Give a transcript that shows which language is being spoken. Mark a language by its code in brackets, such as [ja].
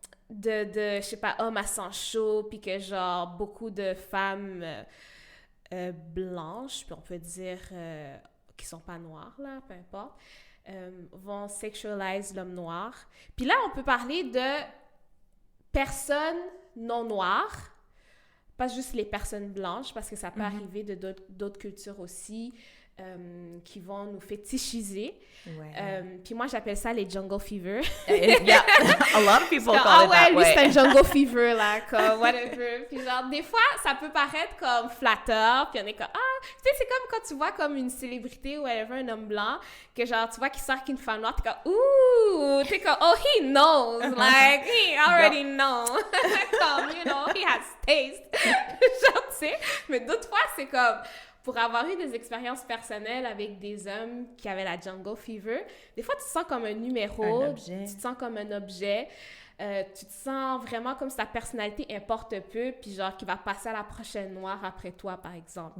[fr] Je sais pas, homme à sang chaud, puis que genre beaucoup de femmes blanches, puis on peut dire qui sont pas noires là, peu importe, vont sexualize l'homme noir. Puis là, on peut parler de personnes non noires, pas juste les personnes blanches, parce que ça peut arriver de d'autres cultures aussi qui vont nous fétichiser. Puis moi, j'appelle ça les jungle fever. [en] Yeah, a lot of people call it that [fr] lui, [en] way. [fr] c'est un jungle fever, là, comme whatever. Puis genre, des fois, ça peut paraître comme flatteur, puis on est comme, tu sais, c'est comme quand tu vois comme une célébrité ou whatever, un homme blanc, que genre, tu vois qu'il sort qu'une femme noire, t'es comme, ouh, t'es comme, [en] oh, he knows, like, he already knows. Comme, you know, he has taste. [fr] Genre, tu sais, mais d'autres fois, c'est comme, pour avoir eu des expériences personnelles avec des hommes qui avaient la jungle fever, des fois, tu te sens comme un numéro, tu te sens comme un objet. tu te sens vraiment comme si ta personnalité importe peu, puis genre qui va passer à la prochaine noire après toi, par exemple.